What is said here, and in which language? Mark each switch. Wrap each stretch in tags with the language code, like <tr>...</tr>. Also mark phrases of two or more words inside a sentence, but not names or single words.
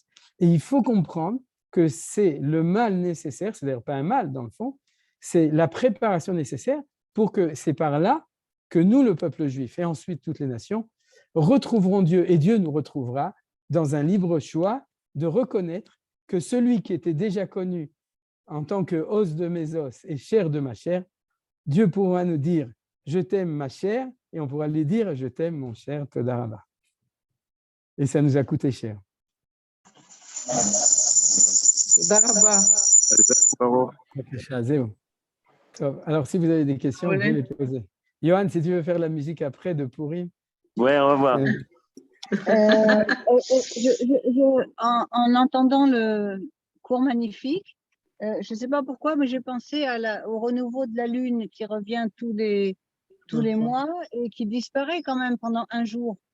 <fr>Et il faut comprendre que c'est le mal nécessaire, c'est-à-dire pas un mal dans le fond, c'est la préparation nécessaire pour que c'est par là que nous, le peuple juif, et ensuite toutes les nations, retrouverons Dieu, et Dieu nous retrouvera dans un libre choix de reconnaître que celui qui était déjà connu en tant que os de mes os et chair de ma chair, Dieu pourra nous dire « je t'aime ma chair » et on pourra lui dire « je t'aime mon cher</fr> <he>תודה רבה ».</he> <fr>Et ça nous a coûté cher.</fr> <he>תודה רבה. Bravo. בבקשה, זהו. טוב,</he> <fr>alors si vous avez des questions, vous pouvez les poser. Johan, si tu veux faire la musique après de Pourim. Ouais, on va voir. En entendant le cours magnifique, je ne sais pas pourquoi, mais j'ai pensé au renouveau de la Lune qui revient tous les mois et qui disparaît quand même pendant un jour.</fr>